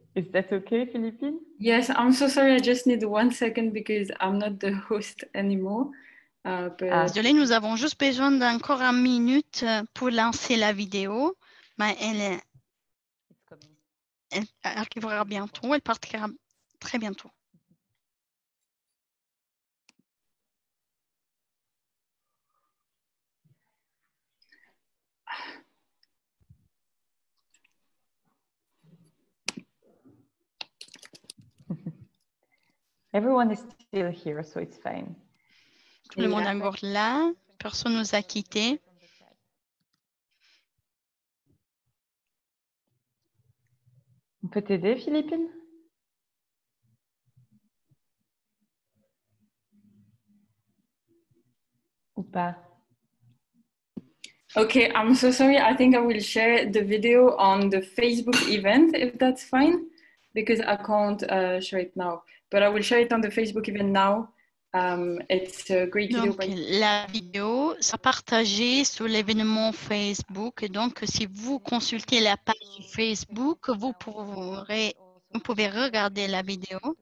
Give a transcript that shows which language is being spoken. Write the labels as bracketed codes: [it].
[en] Is that okay, Philippine? Yes, I'm so sorry. I just need 1 second because I'm not the host anymore. [fr] Désolée, nous avons juste besoin d'encore 1 minute pour lancer la vidéo. Mais elle arrivera bientôt, elle partira très bientôt. [en] Everyone is still here, so it's fine. [fr] Tout le monde est encore là, personne ne nous a quittés. On peut t'aider, Philippine? Ou pas? [en] Okay, I'm so sorry. I think I will share the video on the Facebook event, if that's fine, because I can't share it now. But I will share it on the Facebook event now. It's a great video. [fr] Donc, la vidéo sera partagée sur l'événement Facebook. Et donc, si vous consultez la page Facebook, vous pouvez regarder la vidéo.